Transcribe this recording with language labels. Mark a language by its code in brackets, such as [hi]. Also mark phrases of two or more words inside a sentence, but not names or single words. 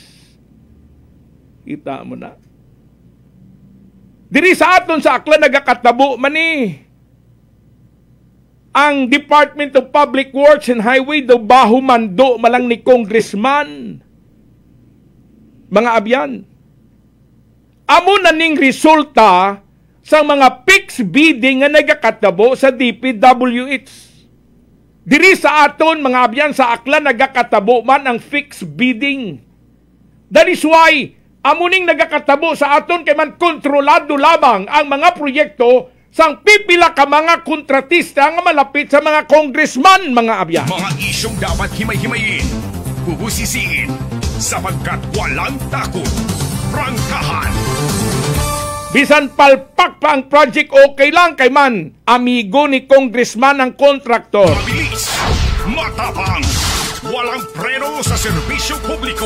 [hil] Kita mo na. Diri sa aton sa akla nagakatabo man ang Department of Public Works and Highway daw bahumando malang ni Congressman. Mga abyan. Amo na ning resulta sa mga [en] fixed bidding [hil] nga nagakatabo sa DPWH. Diri sa aton mga abyan sa akla nagakatabo man ang [en] fixed bidding. That is why [hil] amuning nagakatabo sa aton kay man kontrolado lamang ang mga proyekto sang pipila ka mga kontratista nga malapit sa mga congressman, mga abyan. [tl] Mga isyong dapat himay-himayin, bubusisiin, sapagkat walang takot. Prangkahan! [hil] Bisan palpak pa ang project, okay lang kay man amigo ni congressman ang kontraktor. [tl] Mabilis, matapang, walang preno sa serbisyo publiko.